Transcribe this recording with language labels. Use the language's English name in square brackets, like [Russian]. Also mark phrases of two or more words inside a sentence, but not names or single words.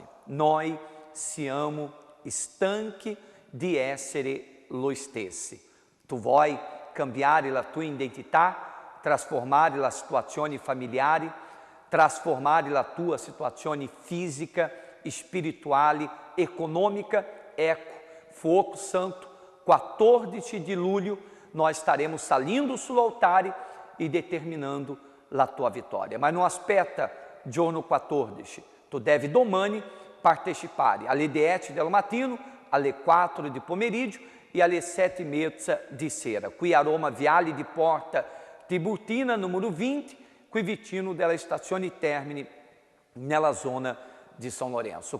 [Italian] Noi siamo stanchi di essere lo stessi. Tu vuoi cambiare la tua identità, trasformare la situazione familiare, trasformare la tua situazione fisica, spirituale, econômica? Ecco, Fogo Santo, 14 de luglio, [Portuguese] nós estaremos salindo [Italian] sul altare e determinando la tua vittoria. Ma non aspetta giorno 14, tu devi domani partecipare alle 10 del mattino, alle 4 di pomeriggio e alle 7:30 di sera. Qui a Roma, Viale di Porta Tiburtina, numero 20, qui vicino della stazione Termini, nella zona di São Lourenço.